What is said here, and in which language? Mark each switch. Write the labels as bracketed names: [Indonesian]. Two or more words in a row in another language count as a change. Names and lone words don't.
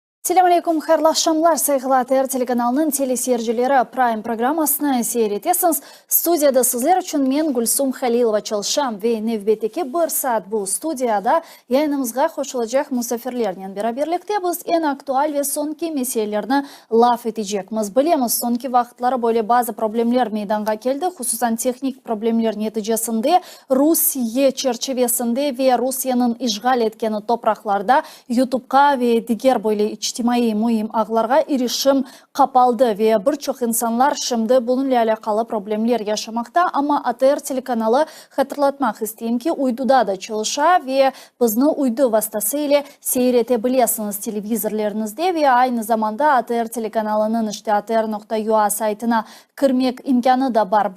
[Arabic] السلام عليكم, [Crimean Tatar] xayrlı akşamlar saygılı ATR telekanalının teleseyircileri Prime programmasına seyretesiniz. Studiyada sizler için men Gulsum Halilova çalışam ve nevbeteki bir saat bu studiyada yayınımızga koşulacak musafirlerle beraberlikte biz en aktual ve sonki meselelerini laf edecekmiz. Bilemiz sonki vaxtları böyle bazı problemler meydana geldi. Hususan teknik problemler neticesinde Rusiya çerçevesinde ve Rusya'nın işgal etkeni topraklarda YouTube'ga ve diğer böyle ictimai mühim ağlarga erişim kapaldı ve birçok insanlar şimdi bununla alakalı problemler yaşamakta ama ATR telekanalı hatırlatmak isteyeyim ki uyduda da çalışa ve bizni uydu vasıtasıyla seyretebilirsiniz televizorlarınızda ve aynı zamanda ATR telekanalının işte atr.ua saytına kirmek imkanı da var.